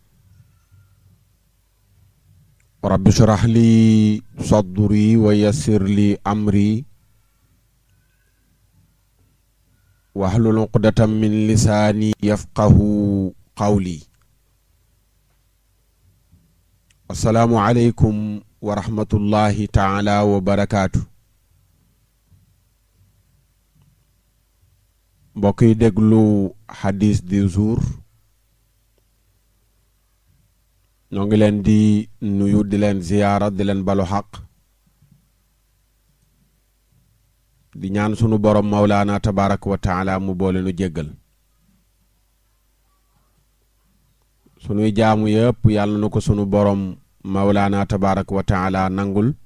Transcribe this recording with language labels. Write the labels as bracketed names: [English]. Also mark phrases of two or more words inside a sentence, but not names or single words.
[Arabic] رب اشرح لي صدري ويسر لي أمري واحلل عقدة من لساني يفقه قولي. السلام عليكم ورحمة الله تعالى وبركاته. [Wolof] mbokk yi déglu hadis [French] du jour [Wolof] ñoo ngi leen di nuyu di leen ziyaara di leen balu xaq di ñaan sunu borom Mawlaana [Arabic] تبارك وتعالى [Wolof] mu boole nu jéggal sunuy jaamu yëpp yàlla na ko sunu borom Mawlaana [Arabic] تبارك وتعالى [Wolof] nangul